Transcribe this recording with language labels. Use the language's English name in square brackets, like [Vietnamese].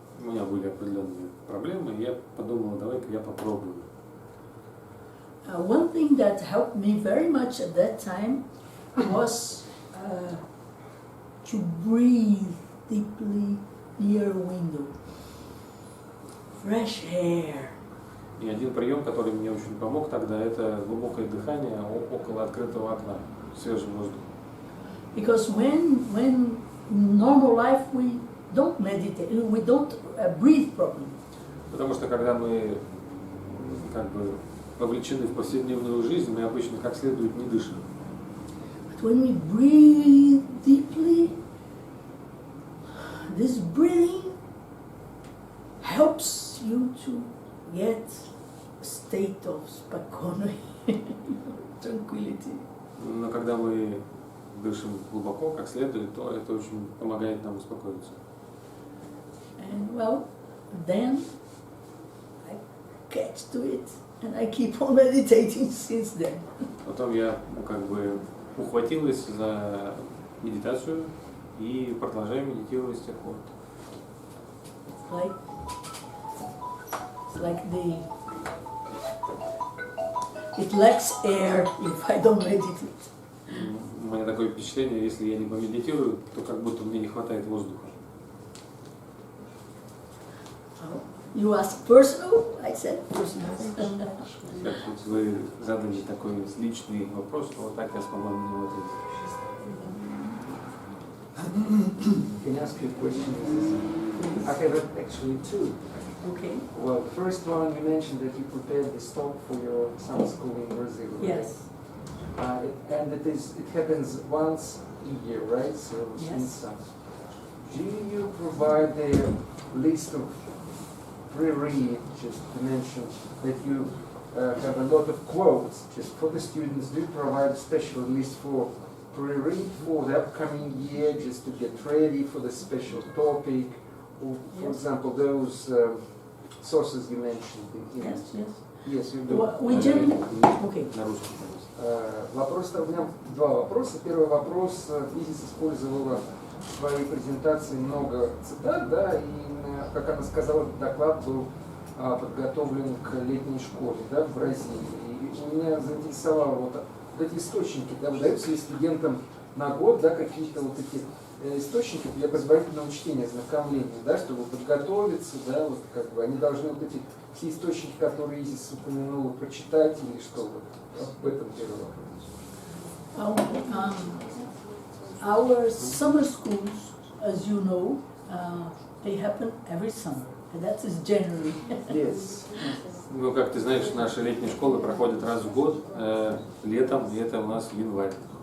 [Russian] У меня были определенные проблемы, и я подумала, давай-ка я попробую. [English] one thing that helped me very much at that time was to breathe deeply near a window. Fresh air. [Russian] И один прием, который мне очень помог тогда, это глубокое дыхание около открытого окна, свежий воздух. [English] Because when in normal life we don't meditate, we don't breathe properly. [Russian] Потому что когда мы как бы вовлечены в повседневную жизнь, мы обычно как следует не дышим. [English] But when we breathe deeply, this breathing helps you to get a state of [Russian] spokojnosti, [English] tranquility. [Russian] Но когда мы дышим глубоко, как следует, то это очень помогает нам успокоиться. [English] And well, then I catch to it, and I keep on meditating since then. [Russian] Потом я как бы ухватилась за медитацию и продолжаю медитировать с тех пор. [English] It's like it lacks air if I don't meditate. [Russian] У меня такое впечатление, если я не помедитирую, то как будто мне не хватает воздуха. [English] You ask personal, I said personal. [Russian] Как вот вы задали такой личный вопрос, то вот так я смогла на него ответить. [English] Can I ask you a question? I have actually two. Okay. Well, the first one, you mentioned that you prepared this talk for your summer school in Brazil. Right? Yes. And it happens once a year, right? So Yes. in summer. Do you provide a list of pre-read, just to mention that you have a lot of quotes just for the students? Do you provide a special list for pre-read for the upcoming year, just to get ready for the special topic? Or, for Yes. example, those sources you mentioned. Yes, yes. Yes, you do. We generally, okay. [Russian] На русском, пожалуйста. Вопрос, у меня два вопроса. Первый вопрос. Изис использовала в своей презентации много цитат, да, и, как она сказала, доклад был подготовлен к летней школе, да, в Бразилии. И меня заинтересовало вот эти источники, да, выдаются ли студентам на год, да, какие-то вот эти источники для предварительного чтения, ознакомления, да, чтобы подготовиться, да, вот как бы они должны вот эти все источники, которые Изис упомянула, прочитать или что, вот об этом первый вопрос. [English] Our summer schools, as you know, they happen every summer, and that is January. Yes. [Russian] Ну, как ты знаешь, наши летние школы проходят раз в год, летом, и это у нас январь.